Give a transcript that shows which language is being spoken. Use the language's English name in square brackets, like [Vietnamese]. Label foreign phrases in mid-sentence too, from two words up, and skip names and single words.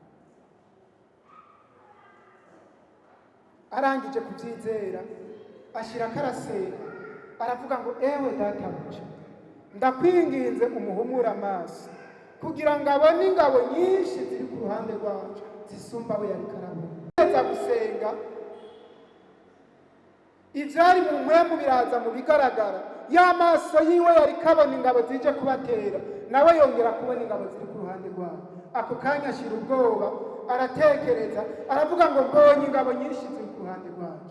[Rundi] Arangije kubyizera ashira karasenga, aravuga ngo ewe databuja, ndakwinginze umuhumure amaso kugira ngo abone ingabo nyinshi ziri ku ruhande rwacu zisumba we yari karabona. Neza gusenga, ivyari mu mpwemu biraza mu bigaragara, y'amaso yiwe yari kabona ingabo zije kubatera, nawe yongera kubona ingabo ziri ku ruhande rwabo. Ako kanya ashira ubwoba, aratekereza, aravuga ngo mbonye ingabo nyinshi ziri ku ruhande rwacu.